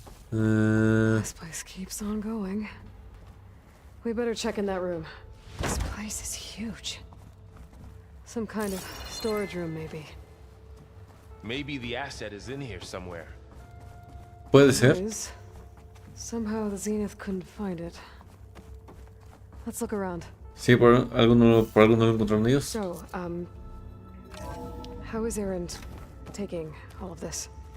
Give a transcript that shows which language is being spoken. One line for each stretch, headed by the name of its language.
English: This place keeps on going. We better check in that room. This place is huge. Some kind of storage room, maybe. Maybe the asset is in here somewhere.
Spanish: Puede
English: It
Spanish: ser.
English: is. Somehow the Zenith couldn't find it. Let's look around.
Spanish: Sí, por algo no lo encontraron ellos.
English: So, how is Erend taking all of this?